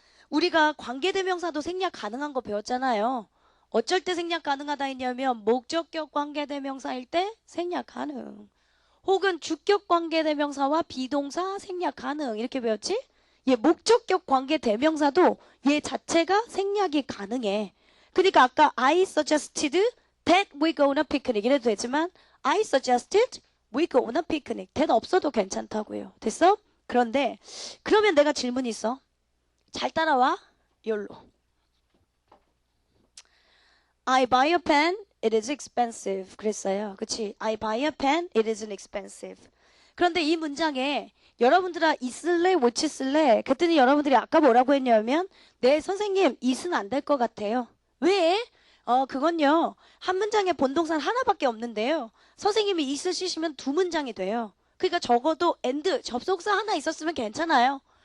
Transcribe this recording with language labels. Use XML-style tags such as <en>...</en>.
<ko>우리가 관계대명사도 생략 가능한 거 배웠잖아요. 어쩔 때 생략 가능하다 했냐면 목적격 관계대명사일 때 생략 가능. 혹은 주격 관계대명사와 비동사 생략 가능 이렇게 배웠지? 얘 목적격 관계대명사도 얘 자체가 생략이 가능해. 그러니까 아까</ko> <en>I suggested that we go on a picnic</en> <ko>이래도 되지만</ko> <en>I suggested we go on a picnic that</en> <ko>없어도 괜찮다고요. 됐어? 그런데 그러면 내가 질문이 있어. 잘 따라와. 열로.</ko> <en>I buy a pen, it is expensive.</en> <ko>그랬어요. 그치?</ko> <en>I buy a pen, it isn't expensive.</en> <ko>그런데 이 문장에 여러분들아 있을래? which 쓸래? 그랬더니 여러분들이 아까 뭐라고 했냐면 네 선생님 it은 안 될 것 같아요. 왜? 그건요. 한 문장에 본동사는 하나밖에 없는데요. 선생님이 it을 쓰시면 두 문장이 돼요. 그러니까 적어도 and 접속사 하나 있었으면 괜찮아요.</ko>